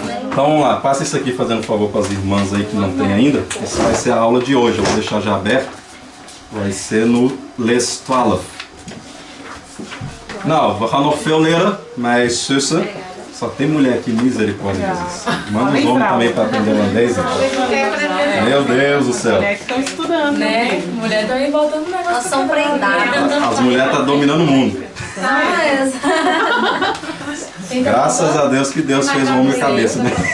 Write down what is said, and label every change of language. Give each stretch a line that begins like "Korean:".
Portuguese: Então vamos lá, passa isso aqui fazendo um favor para as irmãs aí que não tem ainda. Essa vai ser a aula de hoje, eu vou deixar já aberto. Vai ser no Les 12.
Dutch: Nou, we gaan nog veel leren, mas zussen.
Portuguese: Só tem mulher aqui, misericórdia de Jesus. Manda os homens também para aprender holandês. Meu Deus do céu. Mulheres estão estudando, Né? Mulher tá aí voltando um negócio. Elas são prendadas. As mulheres estão dominando o mundo. Graças a Deus que Deus fez o homem e a cabeça, né?